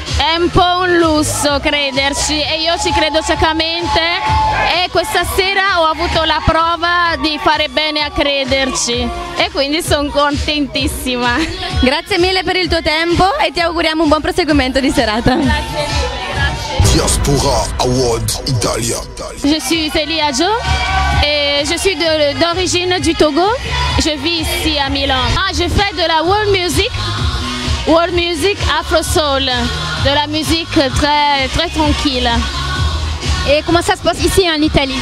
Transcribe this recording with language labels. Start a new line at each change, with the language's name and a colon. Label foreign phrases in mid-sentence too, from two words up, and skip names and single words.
Italian: È un po' un lusso crederci e io ci credo ciecamente e questa sera ho avuto la prova di fare bene a crederci e quindi sono contentissima. Grazie mille per il tuo tempo e ti auguriamo un buon proseguimento di serata. Grazie mille. Diaspora Awards Italia.
French: Je suis Zelia Jo et je suis d'origine du Togo. Je vis ici à Milan. Je fais de la
English: world music
French: Afro Soul, de la musique très tranquille. Et comment ça se passe ici en Italie?